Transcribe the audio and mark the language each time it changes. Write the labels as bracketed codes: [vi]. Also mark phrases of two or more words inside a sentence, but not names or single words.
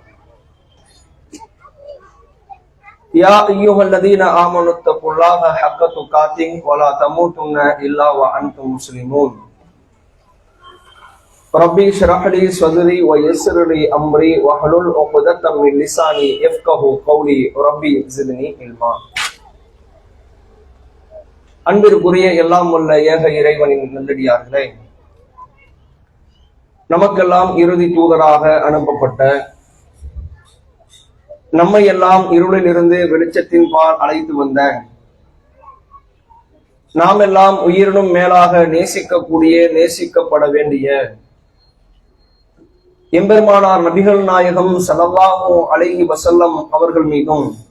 [ar] يا أيها الذين آمنوا اتقوا الله حق تقاته ولا تموتن إلا وأنتم مسلمون. رب اشرح لي صدري ويسر لي أمري واحلل عقدة من لساني يفقهوا قولي. رب زدني علما. [ta] அன்பிற்குரிய எல்லாம் உள்ள ஏக இறைவனின் நல்லடியார்களே, நமக்கெல்லாம் இறுதி தூதராக அனுப்பப்பட்ட, நம்மை எல்லாம் இருளில் இருந்து வெளிச்சத்தின் பால் அழைத்து வந்த, நாம் எல்லாம் உயிரினும் மேலாக நேசிக்கக்கூடிய, நேசிக்கப்பட வேண்டிய எம்பெருமானார் நபிகள் நாயகம் [ar] صلى الله عليه وسلم [ta] அவர்கள் மீதும்,